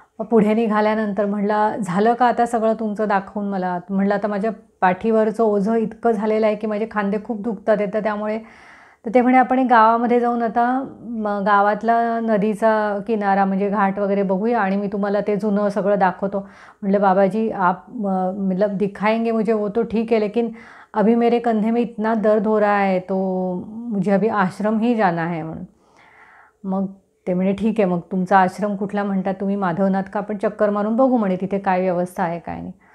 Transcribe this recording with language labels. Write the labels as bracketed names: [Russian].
[Marathi] पुढे निघाल्यानंतर म्हटलं झालं का आता सगळं तुमचं दाखवून मला. म्हटलं आता माझ्या पाठीवरचं ओझं इतकं झालेलं आहे की माझे खांदे खूप दुखतात आहेत, तर त्यामुळे तर ते म्हणे आपण एक गावामध्ये जाऊन आता गावातला नदीचा किनारा म्हणजे घाट वगैरे बघूया आणि मी तुम्हाला ते जुनं सगळं दाखवतो. [Hindi] म्हटलं बाबाजी आप मतलब दिखाएंगे मुझे वो तो ठीक है, लेकिन अभी मेरे कंधे में इतना दर्द हो रहा है, तो मुझे अभी आश्रम ही जाना है [Marathi] म्हणून. मग ते म्हणे ठीक आहे, मग तुमचा आश्रम कुठला म्हणतात तुम्ही, माधवनाथ का, आपण चक्कर मारून बघू म्हणे तिथे काय व्यवस्था आहे काय नाही.